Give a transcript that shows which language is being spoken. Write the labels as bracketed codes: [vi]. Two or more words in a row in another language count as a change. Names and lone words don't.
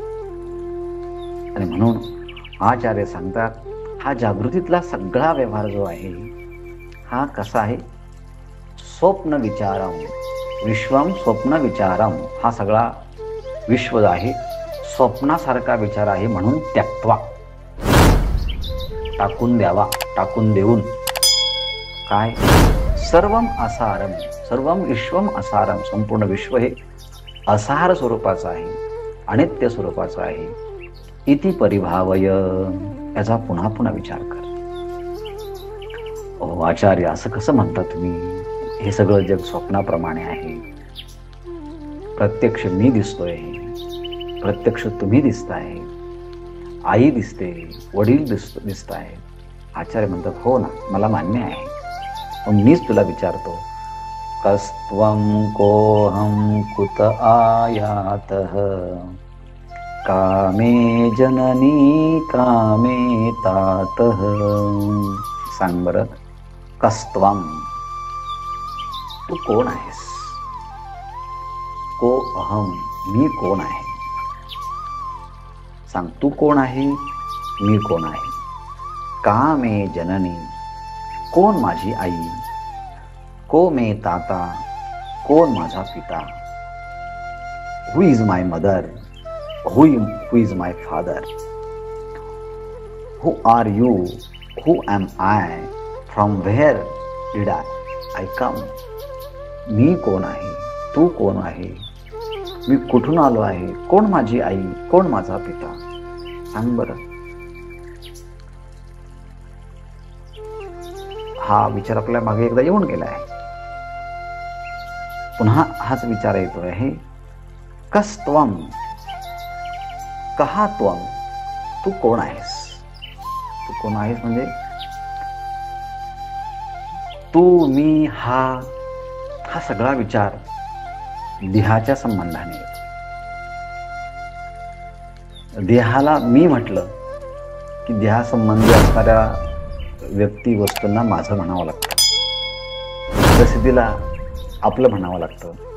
[mr] आणि म्हणून आचार्य सांगतात हा जागृतीतला सगळा व्यवहार जो आहे हा कसा आहे, [sa] स्वप्न विचारम विश्वम स्वप्न विचारम. [mr] हा सगळा विश्व आहे स्वप्नासारखा विचार आहे, म्हणून त्यक्त्वा टाकून द्यावा, टाकून देऊन काय, [sa] सर्वम असारम सर्वम विश्वम असारम. [mr] संपूर्ण विश्व हे असार स्वरूपाचं आहे, अनित्य स्वरूपाचं आहे. [sa] इति परिभावय, [mr] याचा पुन्हा पुन्हा विचार कर. ओ आचार्य, असं कसं म्हणता तुम्ही? हे सगळं जग स्वप्नाप्रमाणे आहे. प्रत्यक्ष मी दिसतोय, प्रत्यक्ष तुम्ही दिसताय, आई दिसते, वडील दिसताय. आचार्य म्हणतात हो ना, मला मान्य आहे, पण मीच तुला विचारतो, [sa] कस्त्वं कोऽहं कुत आयातः कामे जननी कामे तातः. [mr] सांग बरं, कस्त्वं, तू कोण आहेस? [sa] को अहम, [mr] मी कोण आहे? सांग, तू कोण आहे, मी कोण आहे? [sa] का मे जननी, [mr] कोण माझी आई? [sa] को मे ताता, [mr] कोण माझा पिता? [en] Who is my mother, who is my father? Who are you, who am I, from where did I come? [mr] मी कोण आहे, तू कोण आहे, मी कुठून आलो आहे, कोण माझी आई, कोण माझा पिता? सांग बरं. हा विचार आपल्या मागे एकदा येऊन गेला आहे, पुन्हा हाच विचार येतो आहे. [sa] कस्त्वं, कहा त्वं, [mr] तू कोण आहेस? तू कोण आहेस म्हणजे तू, मी, हा सगळा विचार देहाच्या संबंधाने येतो. देहाला मी म्हटलं की देहासंबंधी असणाऱ्या व्यक्ती वस्तूंना माझं म्हणावं लागतं, प्रसिद्धीला आपलं म्हणावं लागतं.